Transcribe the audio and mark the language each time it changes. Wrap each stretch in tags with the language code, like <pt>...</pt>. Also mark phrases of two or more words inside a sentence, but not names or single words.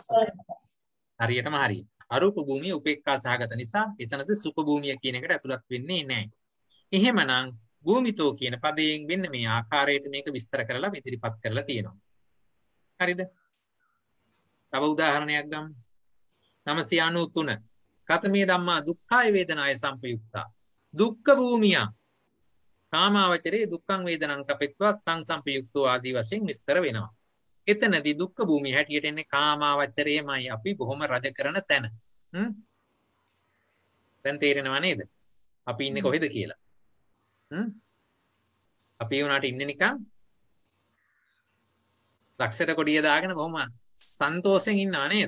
<si>හරියටම හරියි. අරූප භූමිය උපේක්ඛා සහගත නිසා එතනද සුඛ භූමිය කියන එකට ඇතුළත් වෙන්නේ නැහැ. එහෙමනම් භූමිතෝ කියන පදයෙන් වෙන්න මේ ආකාරයට මේක විස්තර කරලා ඉදිරිපත් කරලා තියෙනවා. හරිද? තව උදාහරණයක් ගමු.</si> <pi>993 කතමේ ධම්මා දුක්ඛාය වේදනාය සම්පයුක්තා.</pi> <si>දුක්ඛ භූමිය</si> <pi>කාමාවචරේ දුක්ඛං වේදනං කපෙත්වා තං සම්පයුක්තෝ</pi> <si>ආදී වශයෙන් විස්තර වෙනවා. එතනදී දුක්ඛ භූමිය හැටියට එන්නේ කාමාවචරයමයි අපි බොහොම රජ කරන තැන. දැන් තේරෙනව නේද? අපි ඉන්නේ කොහෙද කියලා? අපි උනාට ඉන්නේ නිකන් ලක්ෂර කොඩිය දාගෙන බොහොම සන්තෝෂෙන් ඉන්නව නේද?</si>